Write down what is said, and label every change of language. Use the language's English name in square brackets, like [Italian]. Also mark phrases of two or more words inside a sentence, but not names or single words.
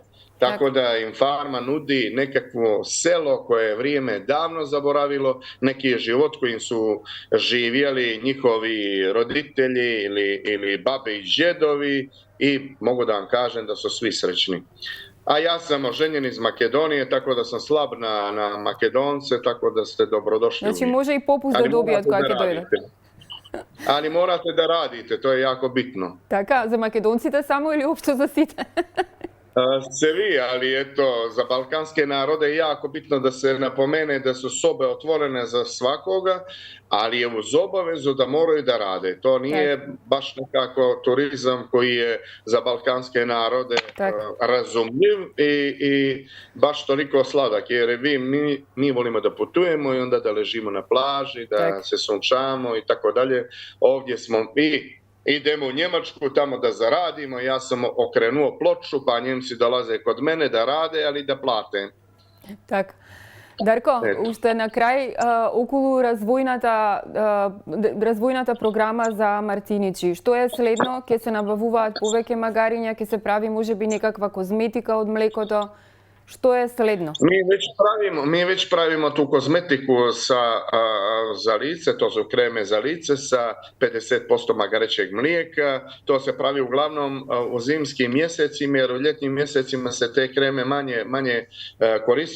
[Serbian] Tako da im farma nudi nekakvo selo koje je vrijeme davno zaboravilo, neki život kojim su živjeli njihovi roditelji ili babe i džedovi i mogu da vam kažem da su svi srećni. A ja sam oženjen iz Makedonije, tako da sam slab na Makedonce, tako da ste dobrodošli Znači uvijek. može i popust da Ali dobije od morate koje da [Macedonian] dojde. [Serbian] radite. Ali morate da radite, to je jako bitno. [Macedonian] Така, за македонците само или општо за сите? [Serbian] Svi, ali eto, za balkanske narode je jako bitno da se napomene da su sobe otvorene za svakoga, ali je uz obavezu da moraju da rade. To nije baš nekako turizam koji je za balkanske narode razumljiv i baš toliko sladak, jer mi volimo da putujemo i onda da ležimo na plaži, da se sunčamo i tako dalje. Ovdje smo idemo u Njemačku tamo da zaradimo, ja sam okrenuo ploču, pa Njemci dolaze kod mene da rade, ali da plate. [Macedonian] Така. Дарко, уште на крај, околу развојната програма за Мартиничи. Што е следно? Ќе се набавуваат повеќе магариња, ќе се прави можеби некаква козметика од млекото? [Serbian] Što je sledno? Mi već pravimo tu kozmetiku za lice, to su kreme za lice sa 50% magarećeg mlijeka. To se pravi uglavnom u zimskim mjesecima, jer u ljetnim mjesecima se te kreme manje koriste.